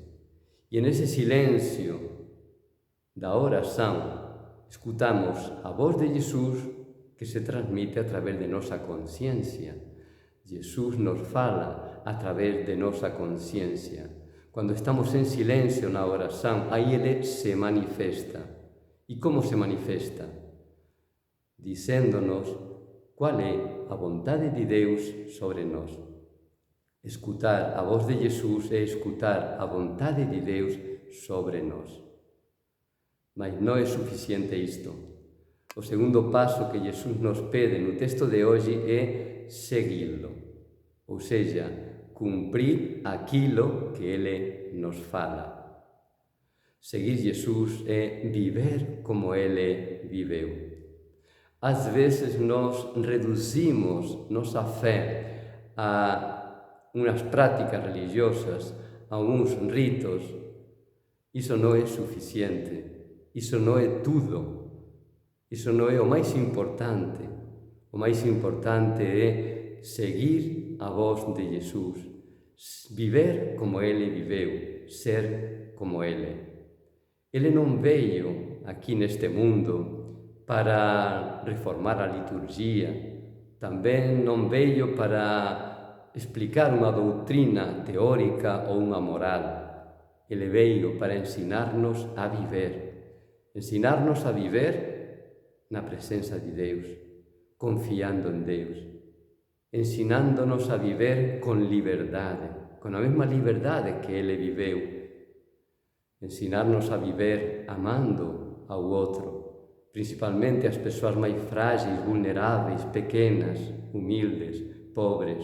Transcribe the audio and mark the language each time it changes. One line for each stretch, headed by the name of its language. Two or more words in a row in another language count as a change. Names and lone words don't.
Galician: E nese silencio da oración escutamos a voz de Jesus que se transmite a través de nosa conciencia. Jesus nos fala a través de nosa conciencia. Cando estamos en silencio na oración, aí Ele se manifesta. E como se manifesta? Dicéndonos cual é a vontade de Deus sobre nós. Escutar a voz de Jesus é escutar a vontade de Deus sobre nós. Mas non é suficiente isto. O segundo paso que Jesus nos pede no texto de hoxe é seguilo, ou seja, cumprir aquilo que Ele nos fala. Seguir Jesus é viver como Ele viveu. Ás veces nós reducimos nosa fé a unhas prácticas religiosas, a uns ritos. Iso non é suficiente, iso non é tudo, iso non é o máis importante. O máis importante é seguir a voz de Jesus, viver como Ele viveu, ser como Ele. Ele non veio aquí neste mundo para reformar a liturgia, tamén non veio para explicar unha doutrina teórica ou unha moral. Ele veio para ensinarnos a viver na presenza de Deus, confiando en Deus, ensinándonos a viver con liberdade, con a mesma liberdade que Ele viveu, ensinarnos a viver amando ao outro, principalmente as persoas máis frágeis, vulneráveis, pequenas, humildes, pobres.